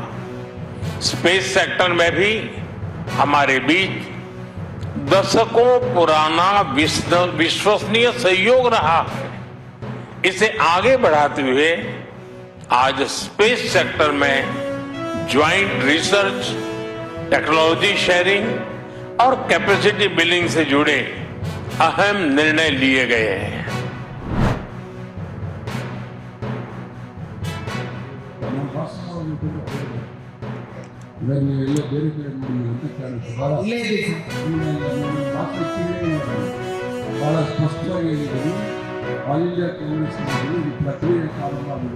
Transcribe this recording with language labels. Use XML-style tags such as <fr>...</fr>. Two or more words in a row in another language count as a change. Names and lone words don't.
<en>space sector</en> <hi>में भी हमारे बीच दशकों पुराना विश्वसनीय सहयोग रहा है. इसे आगे बढ़ाते हुए आज</hi> <en>space sector</en> <hi>में</hi> <en>joint research, technology sharing</en> <hi>और</hi> <en>capacity building</en> <hi>से जुड़े अहम निर्णय लिए गए हैं.</hi> <kn>ಎಲ್ಲ ಬೇರೆ ಕಡೆ ಮಾಡಿ ಅಂತ ಕಾಣುತ್ತೆ. ಭಾಳ ಸ್ಪಷ್ಟವಾಗಿ ಹೇಳಿದರು. ಆಲ್ ಇಂಡಿಯಾ ಕಾಂಗ್ರೆಸ್ ಇದು ಪ್ರಕ್ರಿಯೆ ಪ್ರಾರಂಭ ಆಗಿದೆ.</kn>